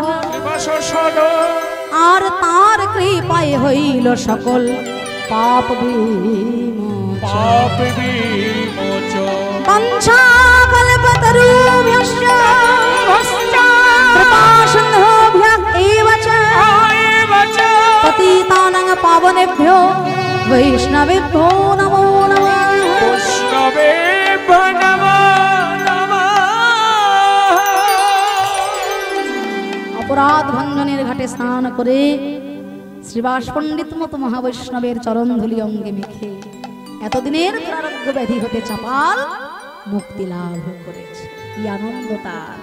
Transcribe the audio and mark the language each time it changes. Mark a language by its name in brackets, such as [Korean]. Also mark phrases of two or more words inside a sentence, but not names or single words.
[Bangla] শ্রীবাস শরণ, আর তার কৃপায় হইল সকল। পাপ বিমোচন পাপ বিমোচন [Sanskrit] वाञ्छा कल्पतरुभ्यश्च कृपा सिन्धुभ्यः एव च पतितानां पावनेभ्यो वैष्णवेभ्यो नमो नमः वैष्णवेभ्यो नमो नमः। [Bangla] অপরাধ ভঞ্জনের ঘাটে স্নান করে শ্রীবাস পণ্ডিত মতো মহাবৈষ্ণবের চরণ ধুলি অঙ্গে মেখে এতদিনের দুরারোগ্য ব্যাধি হতে চাপাল মুক্তি লাভ করেছে। কি আনন্দ তার!